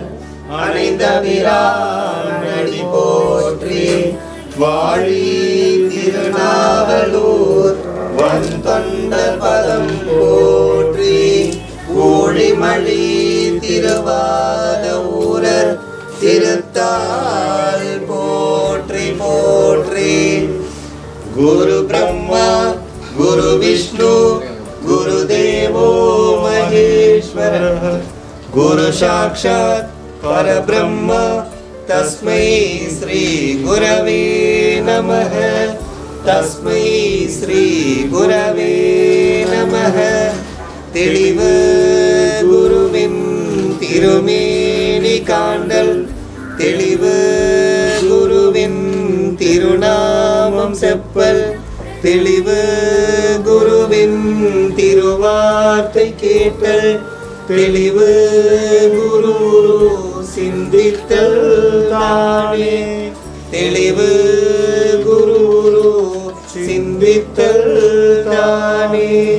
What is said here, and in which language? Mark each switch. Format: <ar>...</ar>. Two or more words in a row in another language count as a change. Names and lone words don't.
<ta>அணைந்த பிரானடி போற்றி, வாழி திருநாவலூர் வந்தொண்ட பதம் போற்றி, ஊழிமழி திருவாத ஊரர் திருத்தாள் போற்றி போற்றி.</ta> <sa>गुरु ब्रह्मा गुरु विष्णु गुरु देवो महेश्वर, गुरु साक्षात् परब्रह्म तस्मै श्री गुरवे नमः, तस्मै श्री गुरवे नमः.</sa> <ta>தெளிவு குருவின் திருமேனி காண்டல், தெளிவு குருவின் திருநாமம் செப்பல், தெளிவு குருவின் திருவார்த்தை கேட்டல், தெளிவு குரு சிந்தித்தல் தானே, தெளிவு குரு சிந்தித்தல் தானே.</ta>